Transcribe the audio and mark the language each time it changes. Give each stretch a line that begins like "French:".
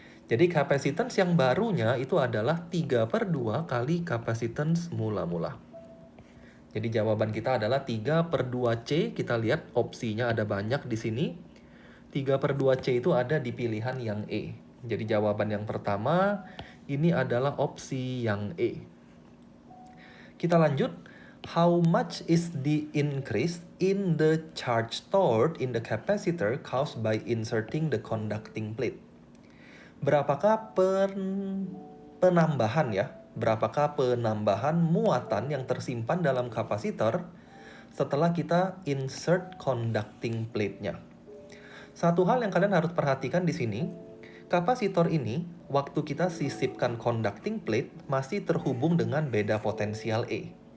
Indonesian: Jadi capacitance yang barunya itu adalah 3/2 kali capacitance mula-mula. Jadi jawaban kita adalah 3/2C. Kita lihat opsinya ada banyak di sini. 3/2C itu ada di pilihan yang E. Jadi jawaban yang pertama ini adalah opsi yang E. Kita lanjut.
English: How much is the increase in the charge stored in the capacitor caused by inserting the conducting plate?
Indonesian: Berapakah penambahan ya? Berapakah penambahan muatan yang tersimpan dalam kapasitor setelah kita insert conducting plate-nya? Satu hal yang kalian harus perhatikan di sini, kapasitor ini waktu kita sisipkan conducting plate masih terhubung dengan beda potensial E.